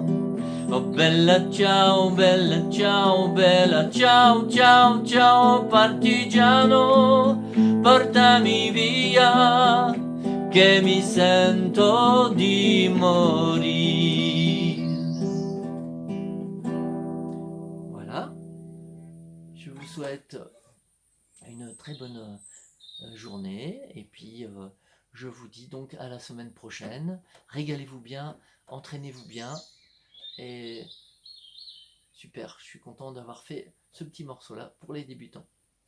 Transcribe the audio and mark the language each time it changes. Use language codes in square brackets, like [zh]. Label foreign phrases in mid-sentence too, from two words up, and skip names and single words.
[it] Oh bella ciao, bella ciao, bella ciao, ciao, ciao, partigiano, portami via, che mi sento di morire. [fr] Voilà, je vous souhaite une très bonne journée, et puis je vous dis donc à la semaine prochaine. Régalez-vous bien, entraînez-vous bien, et super, je suis content d'avoir fait ce petit morceau là pour les débutants.